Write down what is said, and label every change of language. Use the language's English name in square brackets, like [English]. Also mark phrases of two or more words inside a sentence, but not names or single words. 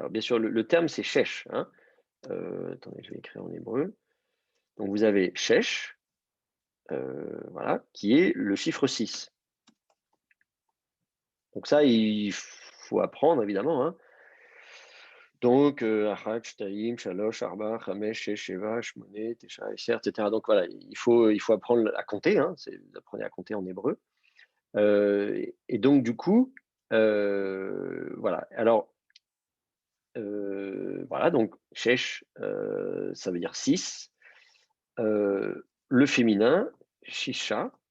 [French] Alors, bien sûr, le terme, c'est shesh. Hein. Attendez, je vais écrire en hébreu. Donc, vous avez shesh, voilà, qui est le chiffre 6. Donc ça, il faut apprendre, évidemment. Hein. Donc, [Hebrew] אחד, שתיים, שלוש, ארבע, חמש, שש, שבע, שמונה, תשע, עשר, [French] etc. Donc voilà, il faut apprendre à compter. Hein. Vous apprenez à compter en hébreu. Et donc, du coup, voilà. Alors, voilà, donc Shesh, ça veut dire 6. Le féminin, Shisha.